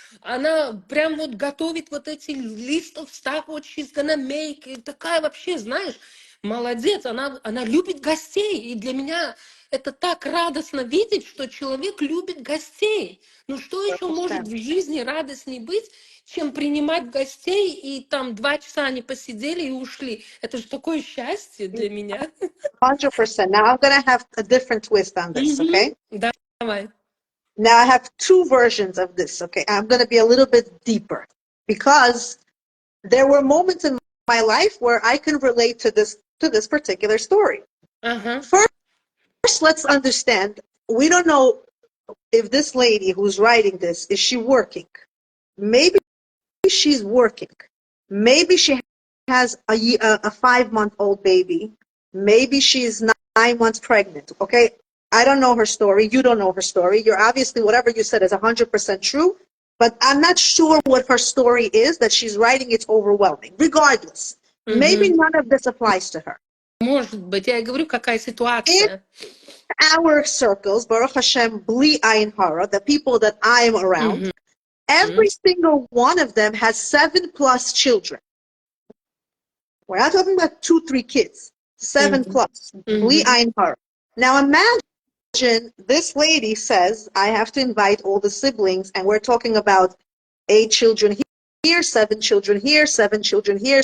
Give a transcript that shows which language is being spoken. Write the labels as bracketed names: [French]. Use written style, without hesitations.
[Russian] Она прям вот готовит вот эти [English] list of stuff, what she's gonna make, [Russian] и такая вообще, знаешь, молодец, она любит гостей, и для меня это так радостно видеть, что человек любит гостей. Ну что еще может в жизни радостнее быть, чем принимать гостей, и там 2 часа они посидели и ушли? Это же такое счастье для меня. 100%. [English] Now I'm going to have a different twist on this, okay? [Russian] Давай. [English] Now I have 2 versions of this, okay? I'm going to be a little bit deeper because there were moments in my life where I can relate to this particular story. First, let's understand, we don't know if this lady who's writing this, is she working? Maybe she's working. Maybe she has a 5-month-old baby. Maybe she's 9 months pregnant, okay? I don't know her story. You don't know her story. You're obviously, whatever you said is 100% true, but I'm not sure what her story is that she's writing. It's overwhelming. Regardless, maybe none of this applies to her. [Russian] Может быть, я говорю, какая ситуация. [English] In our circles, Baruch Hashem, Bli Ayin Hara, the people that I'm around, every single one of them has 7+ children. We're not talking about 2, 3 kids. 7+. Bli Ayin Hara. Now imagine this lady says, I have to invite all the siblings, and we're talking about 8 children here, 7 children here, 7 children here.